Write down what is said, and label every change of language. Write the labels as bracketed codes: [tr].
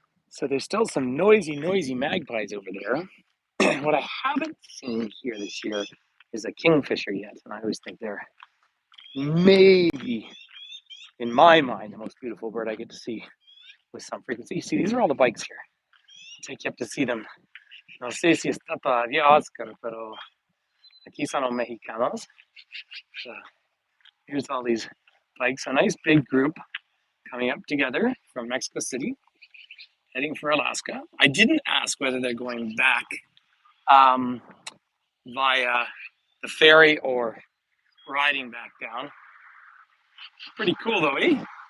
[en] So there's still some noisy magpies over there. What I haven't seen here this year is a kingfisher yet. And I always think they're maybe, in my mind, the most beautiful bird I get to see with some frequency. You see, these are all the bikes here. Take you up to see them. [es] No sé si está todavía Oscar, pero aquí son los mexicanos. [en] So here's all these bikes. A nice big group coming up together from Mexico City, heading for Alaska. I didn't ask whether they're going back via the ferry or riding back down. Pretty cool though, eh?